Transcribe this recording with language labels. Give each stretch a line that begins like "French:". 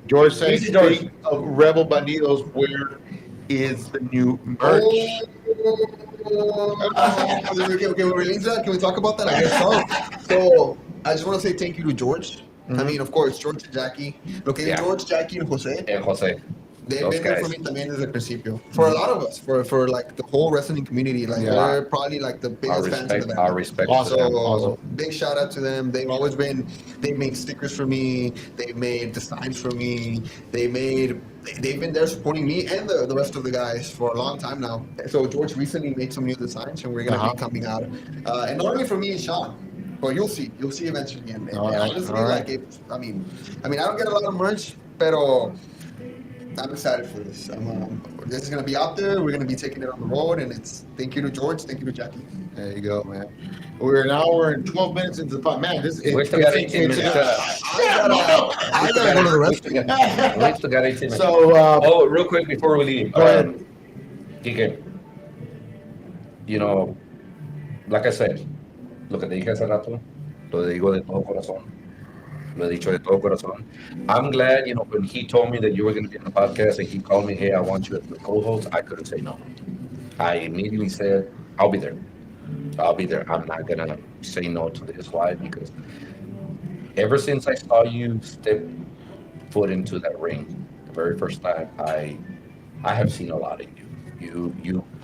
English: George says, Easy, George. speaking of Rebel Bandidos, where is the new merch? Okay, we release that. Can we talk about that? I guess so. So I just want to say thank you to George. I mean, of course, George and Jackie. Okay, George, Jackie, and Jose. And Jose. They've been there for me
Spanish: también desde el principio.
English: For a lot of us, for the whole wrestling community, we're probably the biggest fans of the band. Our respect. So big shout out to them. They've made stickers for me. They've made designs for me. They've been there supporting me and the rest of the guys for a long time now. So George recently made some new designs, and we're gonna be coming out. And not only for me and Sean, but you'll see eventually. And honestly, I mean, I don't get a lot of merch, pero I'm excited for this. This is going to be out there. We're going to be taking it on the road. And it's thank you to George. Thank you to Jackie. There you go, man. We're an hour and 12 minutes into the pod. Man, this is... We still got 18 minutes. I gotta go to the restroom. We still got 18 minutes. So, real quick before we leave. Go ahead.
Spanish: Kike,
English: like I said,
Spanish: lo que te dije hace rato, lo digo de todo corazón. Lo he dicho de todo corazón.
English: I'm glad, when he told me that you were going to be on the podcast and he called me, hey, I want you as the co-host, I couldn't say no. I immediately said, I'll be there. I'm not going to say no to this. Why? Because ever since I saw you step foot into that ring, the very first time, I have seen a lot of you.